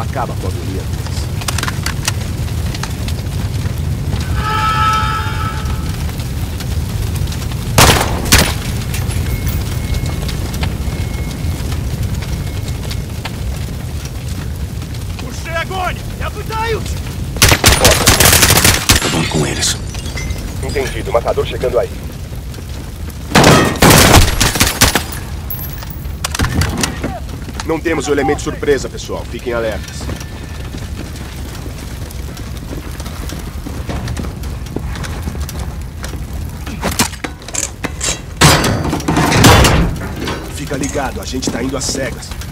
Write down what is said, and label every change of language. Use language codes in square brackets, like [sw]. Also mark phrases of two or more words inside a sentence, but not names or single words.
[pt] Acaba com a agonia deles. Puxei огонь! [ru] Я пытаюсь! [pt] Acabando com eles. Entendido, matador chegando aí. Não temos o elemento surpresa, pessoal. Fiquem alertas. Fica ligado, a gente tá indo às cegas.